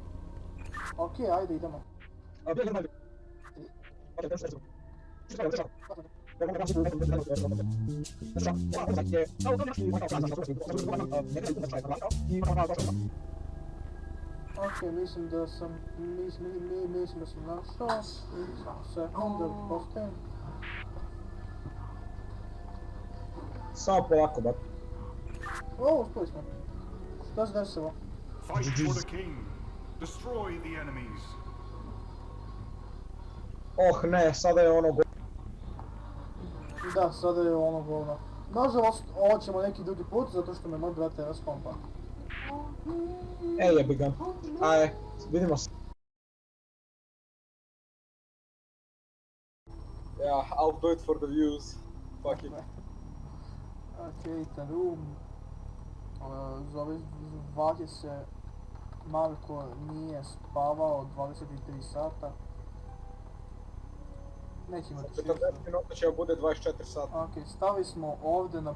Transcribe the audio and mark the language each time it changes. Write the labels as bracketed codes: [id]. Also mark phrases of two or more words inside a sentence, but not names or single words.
[sr] Ok, ajde idemo. Ok, mislim da sam našao. Sekund, da postavim. Samo polako, bat. O, uspeli smo. Šta se desilo? [en] Fight for the king. Destroy the enemies. [sr] Oh ne, sada je ono Da, sada je ono govno. Nažalost, ovo ćemo neki drugi put, zato što me moj brat raskompa. Ej, jebi ga. Ajde, vidimo se. [en] Yeah, I'll do it for the views. Fuck it. [sr] Ok, Tarum. Zove se Marko nije spavao 23 sata. Neće imati 40 minuta će bude 24 sata. Ok, stali smo ovdje na...